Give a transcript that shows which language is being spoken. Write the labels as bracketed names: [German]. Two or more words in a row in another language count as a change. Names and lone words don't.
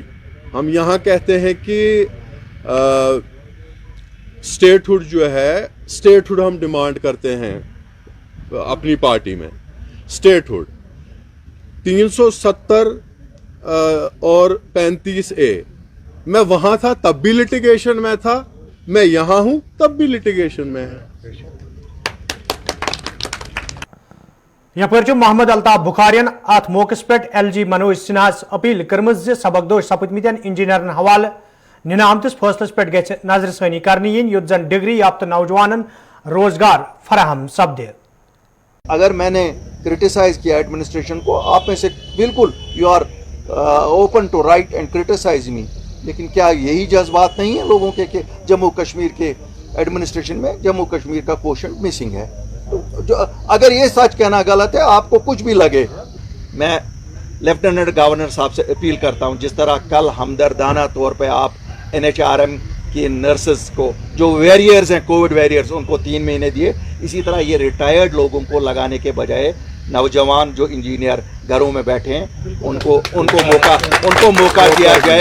[Urdu] ہم یہاں کہتے ہیں کہ اسٹیٹ ہوڈ جو ہے, اسٹیٹ ہوڈ ہم ڈیمانڈ کرتے ہیں اپنی پارٹی میں. اسٹیٹ ہوڈ 370 اور 35A, میں وہاں تھا تب بھی لٹیگیشن میں تھا, میں یہاں ہوں تب بھی لٹیگیشن میں ہے. [Kashmiri] یپر محمد الطاف بخارین ات موقع پہ ایل جی منوج سنہا اپیل کرم سبکدوش سپدمتین انجینئرن حوالہ ننہ آمتس فیصلس پہ گھ نظر ثانی کرنے ین یت زن ڈگری یافتہ نوجوانن روزگار فراہم سپدے. [Urdu] اگر میں نے کرٹیسائز کیا ایڈمنسٹریشن کو, آپ میں سے بالکل [English] you are open to write and criticise me, [Urdu] لیکن کیا یہی جذبات نہیں ہیں لوگوں کے کہ جموں کشمیر کے ایڈمنسٹریشن میں جموں کشمیر کا کوشن مسنگ ہے؟ تو اگر یہ سچ کہنا غلط ہے, آپ کو کچھ بھی لگے, میں لیفٹیننٹ گورنر صاحب سے اپیل کرتا ہوں, جس طرح کل ہمدردانہ طور پہ آپ NHRM کی نرسز کو جو ویریئرز ہیں, [English] Covid warriors, [Urdu] ان کو 3 مہینے دیے, اسی طرح یہ ریٹائرڈ لوگوں کو لگانے کے بجائے نوجوان جو انجینئر گھروں میں بیٹھے ہیں ان کو موقع دیا جائے.